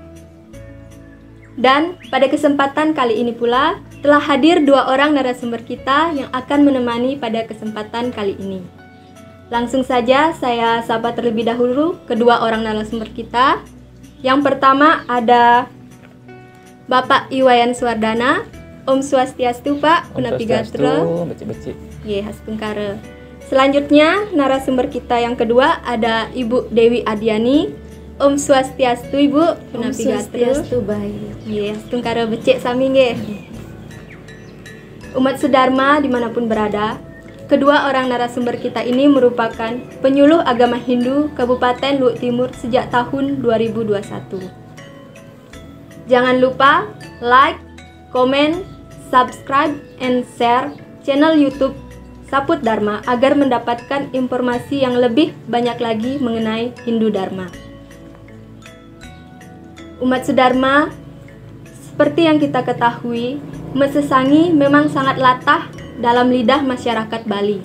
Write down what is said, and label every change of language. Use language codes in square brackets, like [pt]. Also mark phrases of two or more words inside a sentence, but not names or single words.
[id] Dan pada kesempatan kali ini pula, telah hadir dua orang narasumber kita yang akan menemani pada kesempatan kali ini. Langsung saja saya sapa terlebih dahulu kedua orang narasumber kita. Yang pertama ada Bapak Iwayan Suwardana. [ban] Om Swastiastu Pak, Punapi Gatra. Becik-becik. Ye, Haspengkara. [id] Selanjutnya narasumber kita yang kedua ada Ibu Dewi Adiani. [ban] Om Swastiastu Ibu, Punapi Gatra. [id] Swastiastu baik. [ban] Ye, Haspengkara becik sami nggih. [id] Umat Sudharma dimanapun berada, kedua orang narasumber kita ini merupakan penyuluh agama Hindu Kabupaten Luwu Timur sejak tahun 2021. Jangan lupa like, komen, [en] subscribe, and share [id] channel YouTube Saput Dharma agar mendapatkan informasi yang lebih banyak lagi mengenai Hindu Dharma. Umat Sudharma, seperti yang kita ketahui, mesesangi memang sangat latah dalam lidah masyarakat Bali.